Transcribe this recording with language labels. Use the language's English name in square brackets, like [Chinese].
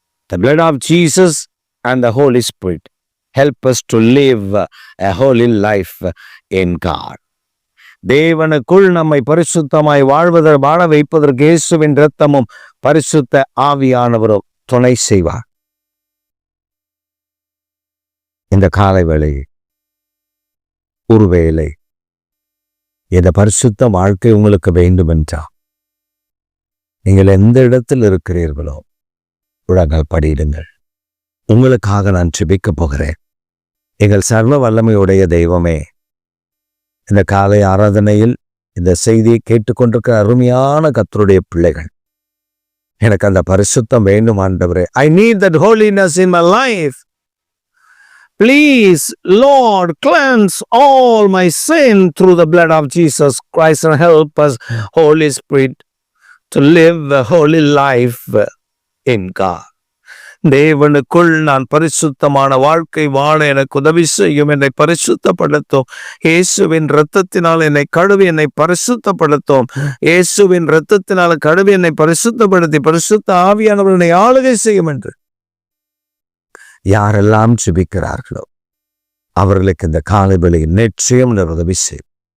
[English] The blood of Jesus and the Holy Spirit help us to live a holy life in God. [Tamil] தேவனுக்குள் நம்மை பரிசுத்தமாய் வாழ வைப்பதற்கு இயேசுவின் இரத்தமும் பரிசுத்த ஆவியானவரும் துணை செய்வார். இந்த காலை வேளை ஒருவேளை இந்த பரிசுத்த வாழ்க்கை உங்களுக்கு வேண்டும் என்றால், நீங்கள் எந்த இடத்தில் இருக்கிறீர்களோ உலங்கள் படியிடுங்கள். உங்களுக்காக நான் ஜெபிக்கப் போகிறேன். எங்கள் சர்வ வல்லமையுடைய தெய்வமே, இந்த காலை ஆராதனையில் இந்த செய்தியை கேட்டுக்கொண்டிருக்கிற அருமையான கர்த்தருடைய பிள்ளைகள், எனக்கு அந்த பரிசுத்தம் வேண்டும் ஆண்டவரே. [English] I need that holiness in my life. Please, Lord, cleanse all my sin through the blood of Jesus Christ and help us, Holy Spirit, to live a holy life in God. [Tamil] தேவனுக்குள் நான் பரிசுத்தமான வாழ்க்கை வாழ எனக்கு உதவி செய்யும். என்னை பரிசுத்தப்படுத்தும். இயேசுவின் இரத்தத்தினால் என்னை கழுவி என்னை பரிசுத்தப்படுத்தும். இயேசுவின் இரத்தத்தினால் கழுவி என்னை பரிசுத்தப்படுத்தி பரிசுத்த ஆவியானவர் என்னை ஆளுகை செய்யும் என்று யாரெல்லாம் ஜெபிக்கிறார்களோ அவர்களுக்கு இந்த காலை வேளையில் நிச்சயம் உதவி செய்யும்.